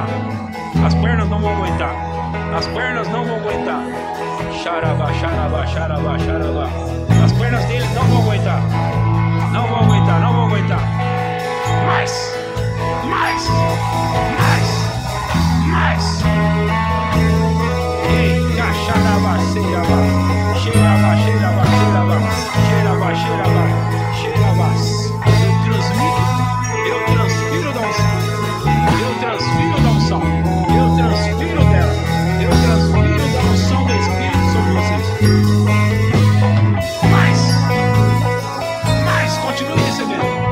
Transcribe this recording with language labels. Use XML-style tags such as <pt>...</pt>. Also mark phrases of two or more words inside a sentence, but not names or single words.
<pt>As pernas não vão aguentar. As pernas não vão aguentar. Xarabá, xarabá, xarabá, xarabá. As pernas deles não vão aguentar. Não vão aguentar, não vão aguentar. Mais. Ei, xarabá, xarabá. Xerabá, xerabá, xerabá. Xerabá, xerabá, xerabá. Eu transfiro da unção. Eu transfiro da unção. Eu transfiro dela. Eu transfiro da unção do Espírito sobre vocês. Mais. Continue recebendo.</pt>